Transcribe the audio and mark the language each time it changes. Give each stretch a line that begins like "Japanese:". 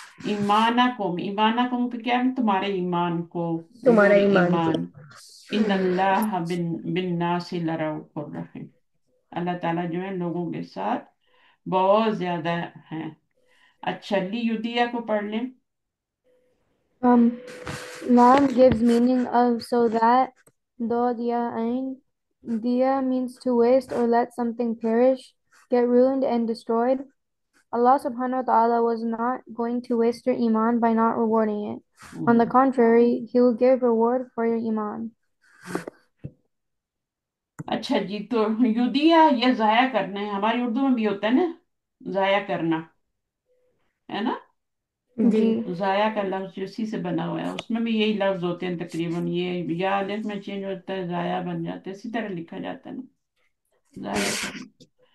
Hindi: ईमानकुम, ईमानकुम का क्या है, तुम्हारे ईमान को, तुम्हारा
English: your
Hindi: ईमान को। ईमान। इन हम्म। अल्लाह बिन बिन नासी लरऊफुर रहीम, अल्लाह ताला जो है लोगों के साथ बहुत ज्यादा है। अच्छा, ली युदिया को पढ़ लें।
English: Um, Lam gives meaning of so that, do dia ain. Dia means to waste or let something perish, get ruined and destroyed. Allah subhanahu wa ta'ala was not going to waste your iman by not rewarding it. On the hmm, contrary, He will give reward for your iman.
Hindi: अच्छा जी, तो युदिया ये जाया करना है, हमारी उर्दू में भी होता है ना, जाया करना, है ना। जी। जाया का लफ्ज उसी से बना हुआ है, उसमें भी यही लफ्ज होते हैं तकरीबन, ये या अलिफ में चेंज होता है, जाया बन जाता है, इसी तरह लिखा जाता है ना, जाया करना।